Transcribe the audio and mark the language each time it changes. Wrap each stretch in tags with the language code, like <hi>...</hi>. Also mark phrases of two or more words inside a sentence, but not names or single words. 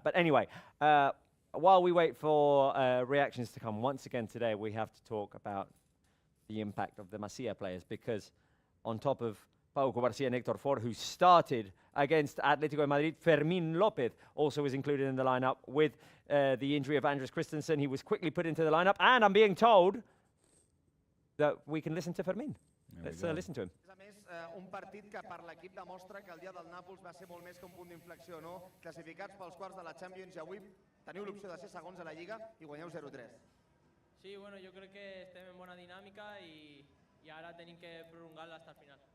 <en>But anyway, while we wait for reactions to come, once again today we have to talk about the impact of the Masia players, because on top of Pau Garcia and Héctor Fort, who started against Atlético de Madrid, Fermín López also was included in the lineup with the injury of Andres Christensen. He was quickly put into the lineup, and I'm being told that we can listen to Fermín. Let's listen to him.</en> <ca>A més, un partit que per l'equip demostra que el dia del Nàpols va ser molt més que un punt d'inflexió, no? Classificats pels quarts de la Champions i avui teniu l'opció de ser segons a la Lliga i guanyeu 0-3. Sí, bueno,</ca> <es>yo creo que</es> <ca>estem en bona dinàmica i ara tenim que prolongar-la</ca> <es>hasta el final.</es>